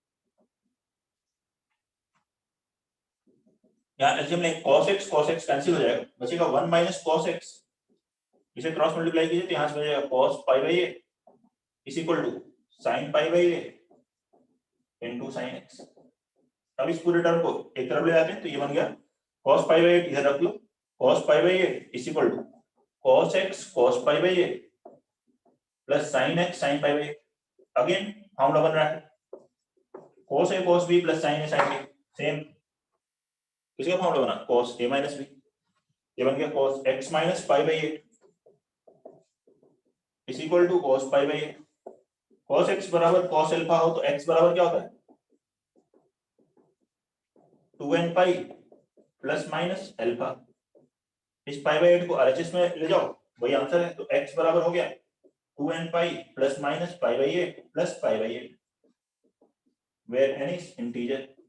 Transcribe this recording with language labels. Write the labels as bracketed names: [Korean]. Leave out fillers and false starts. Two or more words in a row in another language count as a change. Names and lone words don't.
[Hindi] यहाँ एलसीएम में cos x कैंसिल हो जाएगा, बचेगा [English] 1 minus cos x, [Hindi] इसे [English] cross multiply [Hindi] कीजिए तो यहाँ से बचेगा [English] cos π/8 is equal to sin π/8 into sin x. [Hindi] अब इस पूरे टर्म को एक तरफ ले आते हैं तो ये बन गया cos π/8, इधर रख लो, [English] cos π/8 is equal to cos x cos π/8 plus sin x sin π/8. again formula [Hindi] बन रहा है [English] cos a cos b plus sin a sin b, [Hindi] सेम किसका फॉर्मूला बना, [English] cos a minus b, [Hindi] ये बन गया [English] cos x minus π/8 is equal to cos π/8. [Hindi] cos x बराबर cos अल्फा हो तो x बराबर क्या होता है [English] 2n pi plus minus alpha. [Hindi] इस π/8 को RHS में ले जाओ, वही आंसर है, तो x बराबर हो गया [English] 2n pi plus minus π/8 plus π/8 where n is integer.